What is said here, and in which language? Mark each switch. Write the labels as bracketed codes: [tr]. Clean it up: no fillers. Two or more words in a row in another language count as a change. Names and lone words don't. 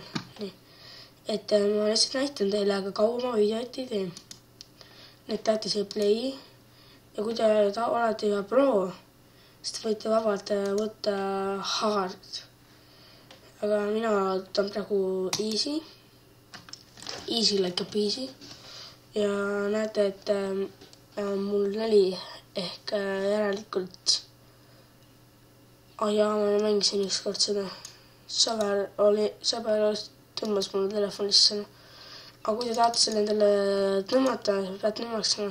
[et] Ma lihtsalt näitan teile, aga kaua ma videot ei tee. Need teate see play ja kui te olete juba pro, siis te võite vabalt võtta hard. Aga mina võtan praegu easy. [en] Easy like a peasy. [et] Ja näete, et mul 4 ehk järelikult ma mängisin ükskord seda. Sõber tõmbas mulle telefonisse. Aga kui te tahate selle endale tõmmata, peate nõmaksema.